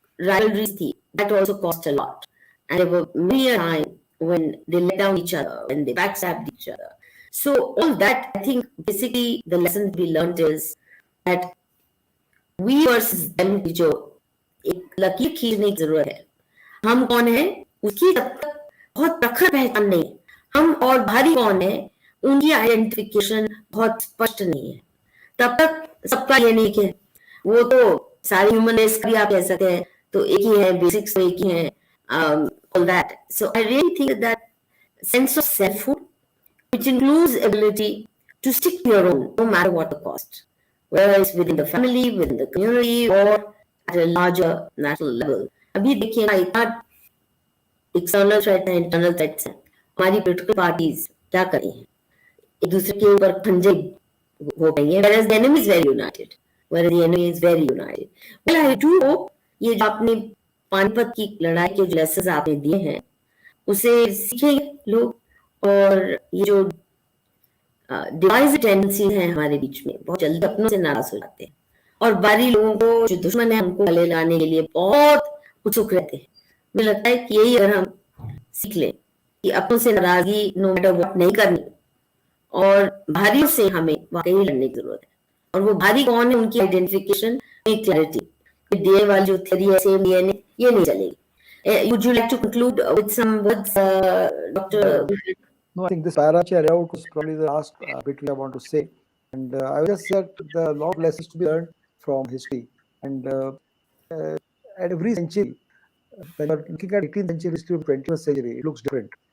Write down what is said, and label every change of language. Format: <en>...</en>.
<en>rivalries थी, that also cost a lot. And there were many a time when they let down each other, when they backstabbed each other. So all that, I think, basically the lesson we learned is that we versus them</en> <hi>की जो एक लकीर खींचने की जरूरत है, हम कौन है उसकी तब तक बहुत प्रखर पहचान नहीं है, हम और भारी कौन है उनकी आइडेंटिफिकेशन बहुत स्पष्ट नहीं है, तब तक सबका ये नहीं कि वो तो सारे ह्यूमन रेस का भी आप कह सकते हैं तो एक ही है, बेसिक्स तो एक ही है,</hi> <en>all that. So I really think that sense of selfhood, which includes ability to stick to your own, no matter what the cost, whether it's within the family, within the community, or at a larger national level.</en> <hi>अभी देखिए ना इतना external threat है, internal threats हैं, हमारी political parties क्या कर रही हैं, एक दूसरे के ऊपर खंजे हो गई है,</hi> <en>whereas the enemy is very united, whereas the enemy is very united. Well, I do hope</en> <hi>ये जो आपने पानीपत की लड़ाई के जो लेसन्स आपने दिए हैं उसे सीखेंगे लोग, और ये जो डिवाइस टेंडेंसीज हैं हमारे बीच में बहुत जल्दी अपनों से नाराज हो जाते हैं, और बारी लोगों को जो दुश्मन है हमको गले लाने के लिए बहुत उत्सुक रहते हैं. मुझे लगता है कि यही अगर हम सीख लें कि अपनों से नाराजगी</hi> <en>no matter what</en> <hi>नहीं करनी, और भारियों से हमें वाकई लड़ने की जरूरत है, और वो भारी कौन है उनकी आइडेंटिफिकेशन, क्लैरिटी, डीएनए वाली जो थ्योरी है सेम डीएनए, ये नहीं चलेगी.</hi> <en>Would you like to conclude with some words, Dr. No, I think this hierarchy layout was probably the last bit I want to say. And I would just say that there are a lot of lessons to be learned from history. And at every century, when you're looking at 18th century history of 21st century, it looks different.</en>